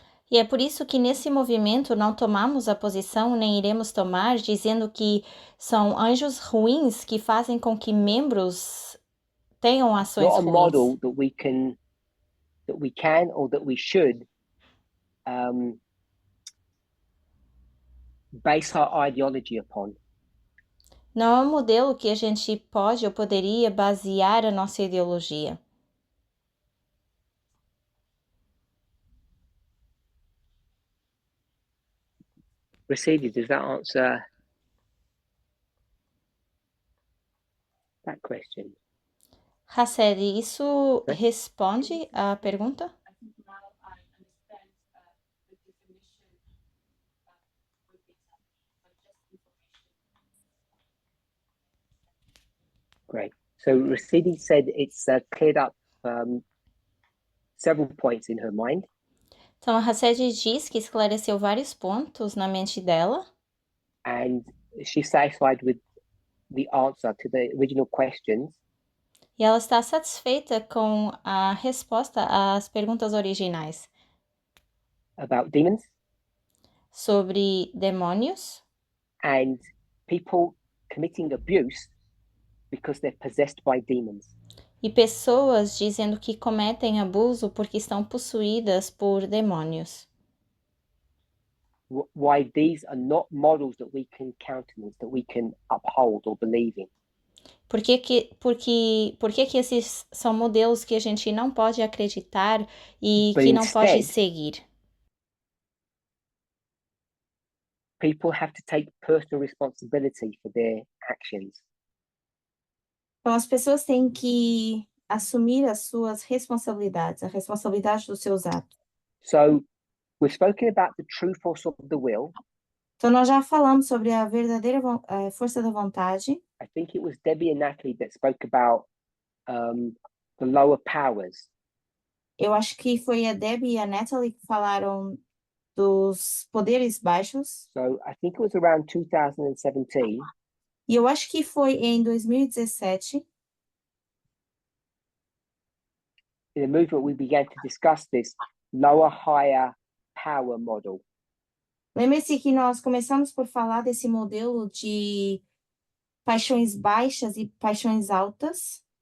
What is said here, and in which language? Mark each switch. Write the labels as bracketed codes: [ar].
[pt] E é por isso que nesse movimento não tomamos a posição nem iremos tomar dizendo que são anjos ruins que fazem com que membros tenham ações [en] Not a [pt] ruins. [en] model that we can or that we should base our ideology upon. [pt] Não é um modelo que a gente pode ou poderia basear a nossa ideologia. [en] Mercedes, does that answer that question? [pt] Raceli, isso Né? responde à pergunta? [en] I think now I understand the definition would be but just information. Great. So Rashidi said it's cleared up several points in her mind. [pt] Então, a Racedi diz que esclareceu vários pontos na mente dela [en] And she's satisfied with the answer to the original questions. [pt] e ela está satisfeita com a resposta às perguntas originais [en] About demons [pt] sobre demônios [en] and people committing abuse because they're possessed by demons. [pt] e pessoas dizendo que cometem abuso porque estão possuídas por demônios. [en] Why these are not models that we can countenance, that we can uphold or believe in. [pt] Por que que esses são modelos que a gente não pode acreditar e [en] But [pt] que não pode [en] instead, [pt] seguir? [en] people have to take personal responsibility for their actions. [pt] Então, as pessoas têm que assumir as suas responsabilidades, a responsabilidade dos seus atos. [en] So we've spoken about the true force of the will. [pt] Então, nós já falamos sobre a verdadeira força da vontade. [en] I think it was Debbie and Natalie that spoke about the lower powers. [pt] Eu acho que foi a Debbie e a Natalie que falaram dos poderes baixos. [en] So I think it was around 2017. [pt] E eu acho que foi em 2017. [en] In the movement, we began to discuss this lower, higher power model. [pt] Lembre-se que nós começamos por falar desse modelo de paixões baixas e paixões altas.